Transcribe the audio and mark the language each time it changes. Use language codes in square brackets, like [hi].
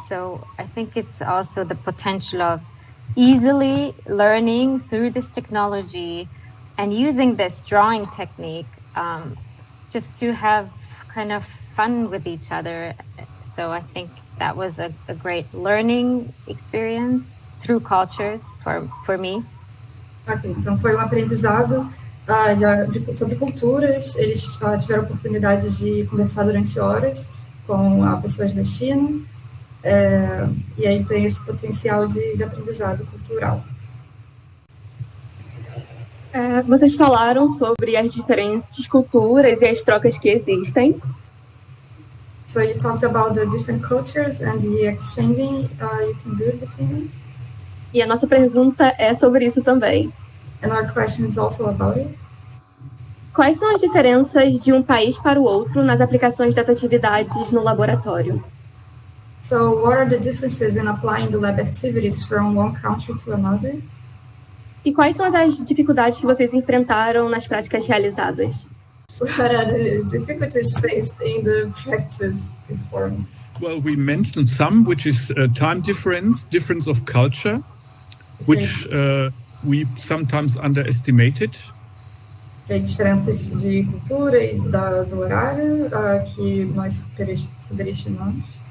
[en] So I think it's also the potential of easily learning through this technology and using this drawing technique just to have kind of fun with each other. So I think that was a great learning experience through cultures for me. [pt] Ok, então foi aprendizado sobre culturas. Eles tiveram oportunidade de conversar durante horas com pessoas da China, e aí tem esse potencial de aprendizado cultural. Vocês falaram sobre as diferentes culturas e as trocas que existem. [en] So you talked about the different cultures and the exchanging you can do between them. [pt] E a nossa pergunta é sobre isso também. [en] And our question is also about it. [pt] Quais são as diferenças de um país para o outro nas aplicações das atividades no laboratório? [en] So what are the differences in applying the lab activities from one country to another? [pt] E quais são as dificuldades que vocês enfrentaram nas práticas realizadas? [en] What are the difficulties faced in the practice performed? Well, we mentioned some, which is time difference of culture, which we sometimes underestimated. [pt] Diferenças de cultura e do horário que nós subestimamos.